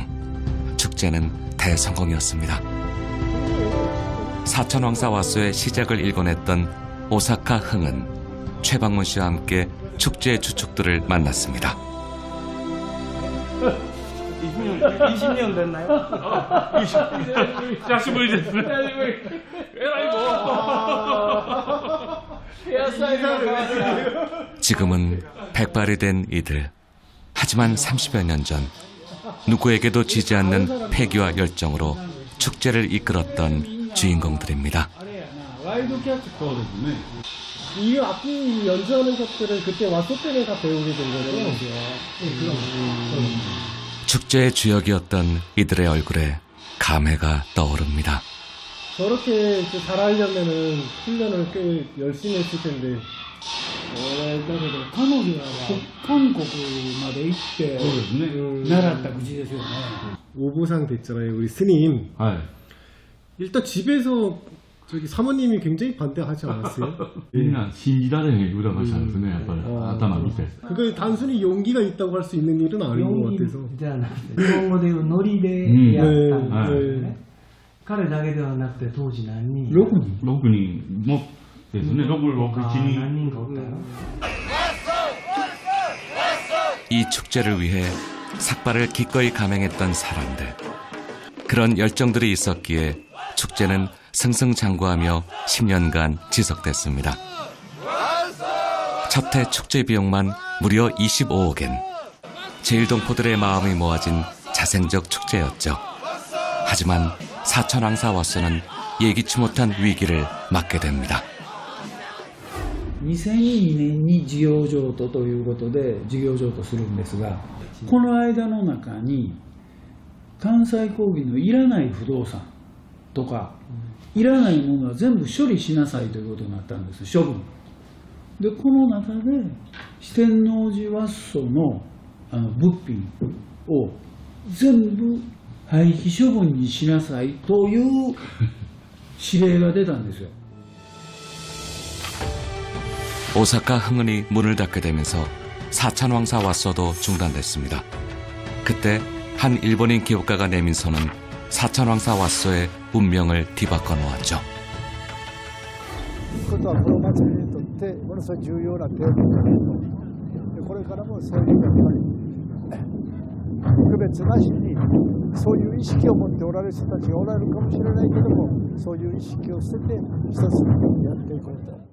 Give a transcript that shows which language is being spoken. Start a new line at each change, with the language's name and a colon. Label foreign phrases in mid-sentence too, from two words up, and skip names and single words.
Korean: 축제는 대성공이었습니다. 사천 왕사 왓소의 시작을 일궈냈던 오사카 흥은 최방문 씨와 함께 축제의 주축들을 만났습니다. 20년 됐나요?
Japanese: 久しぶりですね。
Korean: 지금은 백발이 된 이들. 하지만 30여 년 전 누구에게도 지지 않는 패기와 열정으로 축제를 이끌었던 주인공들입니다. 이 악기 연주하는 것들은 그때 왓소 때문에 다 배우게 된 거죠. 축제의 주역이었던 이들의 얼굴에 감회가 떠오릅니다. 저렇게 잘하려면은 훈련을 꽤 열심히 했을 텐데.
Japanese: 彼女は韓国まで行って習った口ですよね.
Korean: 오보상 됐잖아요, 우리 스님. 일단 집에서 저기 사모님이 굉장히 반대하지 않았어요?
Japanese: みんな信じられへんぐらいしたんですね、やっぱり頭見て。
Korean: 그게 단순히 용기가 있다고 할 수 있는 일은 아닌 것 같아서.
Japanese: じゃなくて日本語でいうノリでやったんですよね。彼だけではなくて当時何人 6人もですね。6、7人。何人かおったよ。
Korean: 이 축제를 위해 삭발을 기꺼이 감행했던 사람들. 그런 열정들이 있었기에 축제는 승승장구하며 10년간 지속됐습니다. 첫 해 축제 비용만 무려 25억엔. 제일동포들의 마음이 모아진 자생적 축제였죠. 하지만 사천왕사 왓소는 예기치 못한 위기를 맞게 됩니다.
Japanese: 2002 年に事業譲渡ということで事業譲渡するんですが、この間の中に関西工業のいらない不動産とか、いらないものは全部処理しなさいということになったんです、処分で。この中で四天王寺和装の物品を全部廃棄処分にしなさいという指令が出たんですよ。
Korean: 오사카 흥은이 문을 닫게 되면서 사천왕사 왓소도 중단됐습니다. 그때 한 일본인 기업가가 내민 선은 사천왕사 왓소의 운명을 뒤바꿔 놓았죠.
Japanese: この祭りにとってものすごい重要なテーマだと。これからもそういうやっぱり区別なしにそういう意識を持っておられる人たちがおられるかもしれないけども、そういう意識を捨てて一つやっていこうと。